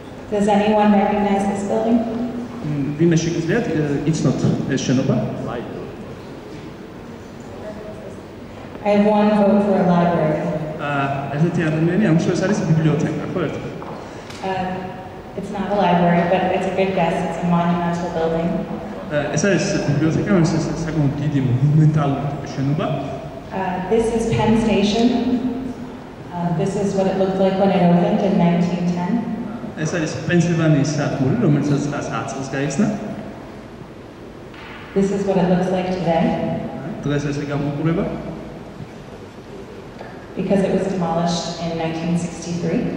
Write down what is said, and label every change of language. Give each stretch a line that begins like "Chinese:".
English: Does anyone recognize this building?
Georgian: ვინმე შეგიძლიათ იცნოთ ეს შენობა?
English: I have one vote for a library.
Georgian: ესეთი ადამიანი ამის ეს არის ბიბლიოთეკა, ხო ერთ?
English: It's not a library, but it's a good guess. It's a monumental building.
Georgian: ეს არის ბიბლიოთეკა, რომელიც საკმაოდ დიდი მონუმენტალური შენობა.
English: This is Penn Station. This is what it looked like when it opened in 1910.
Georgian: ეს არის პენსილვანიის სადგური, რომელიც 1910 წელს გაიხსნა.
English: This is what it looks like today.
Georgian: დღეს ესე გამოიყურება.
English: Because it was demolished in 1963.